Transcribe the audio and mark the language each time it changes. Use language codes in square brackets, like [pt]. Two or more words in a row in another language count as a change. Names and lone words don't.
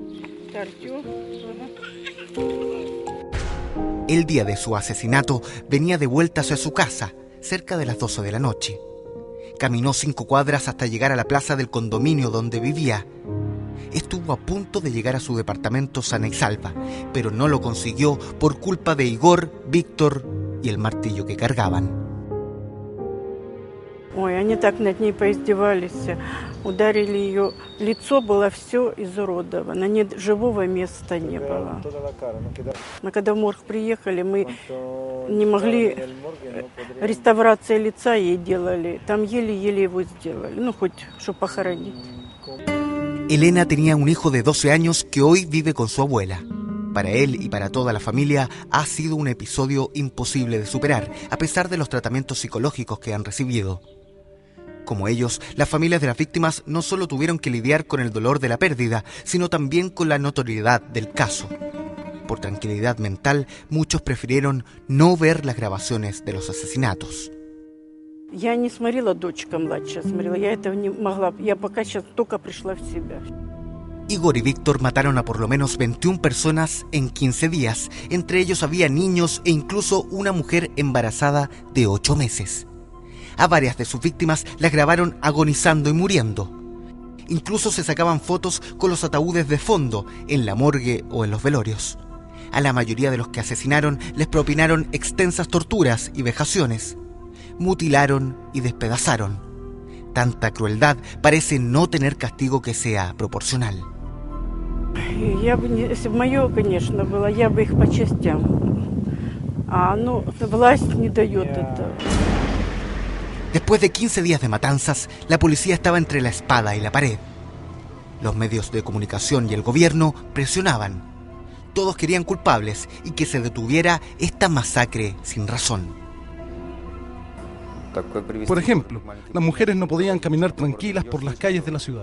[es] El día de su asesinato venía de vuelta hacia su casa, cerca de las 12 de la noche. Caminó 5 cuadras hasta llegar a la plaza del condominio donde vivía. Estuvo a punto de llegar a su departamento sana y salva, pero no lo consiguió por culpa de Igor, Víctor y el martillo que cargaban. [ru] Ой, они так над ней поиздевались, ударили ее, лицо было все изуродовано, живого места не было. Но когда в морг приехали, мы не могли, реставрация лица ей делали, там еле-еле его сделали, ну хоть, чтобы похоронить. [es] Elena tenía un hijo de 12 años que hoy vive con su abuela. Para él y para toda la familia ha sido un episodio imposible de superar, a pesar de los tratamientos psicológicos que han recibido. Como ellos, las familias de las víctimas no solo tuvieron que lidiar con el dolor de la pérdida, sino también con la notoriedad del caso. Por tranquilidad mental, muchos prefirieron no ver las grabaciones de los asesinatos. [ru] Я не смотрела, дочка младшая смотрела, я этого не могла, я пока сейчас только пришла в себя. [es] Igor y Víctor mataron a por lo menos 21 personas en 15 días. Entre ellos había niños e incluso una mujer embarazada de 8 meses. A varias de sus víctimas las grabaron agonizando y muriendo. Incluso se sacaban fotos con los ataúdes de fondo, en la morgue o en los velorios. A la mayoría de los que asesinaron les propinaron extensas torturas y vejaciones. Mutilaron y despedazaron. Tanta crueldad parece no tener castigo que sea proporcional. [ru] Я бы, если бы мое, конечно, было, я бы их по частям. А ну, власть не дает этого. [es] Después de 15 días de matanzas, la policía estaba entre la espada y la pared. Los medios de comunicación y el gobierno presionaban. Todos querían culpables y que se detuviera esta masacre sin razón. Por ejemplo, las mujeres no podían caminar tranquilas por las calles de la ciudad.